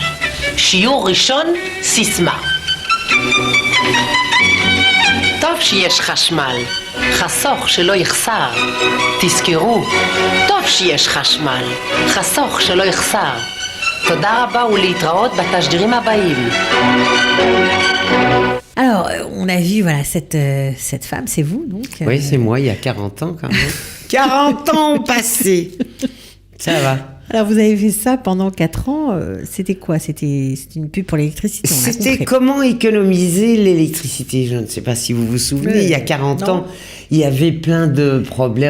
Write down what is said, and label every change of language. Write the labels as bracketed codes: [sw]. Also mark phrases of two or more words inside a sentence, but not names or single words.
[he] שיעור ראשון, סיסמה. טוב שיש חשמל, חסוך שלא יחסר. תזכרו, טוב שיש חשמל, חסוך שלא יחסר. תודה רבה ולהתראות בתשדירים הבאים. [fr] Alors, on a vu, voilà, cette femme, c'est vous, donc Oui, c'est moi, il y a 40 ans quand même. 40 ans passés. Ça va. Alors, vous avez fait ça pendant 4 ans. C'était quoi? C'était une pub pour l'électricité. C'était comment économiser l'électricité. Je ne sais pas si vous vous souvenez, il y a 40 ans, il y avait plein de problèmes.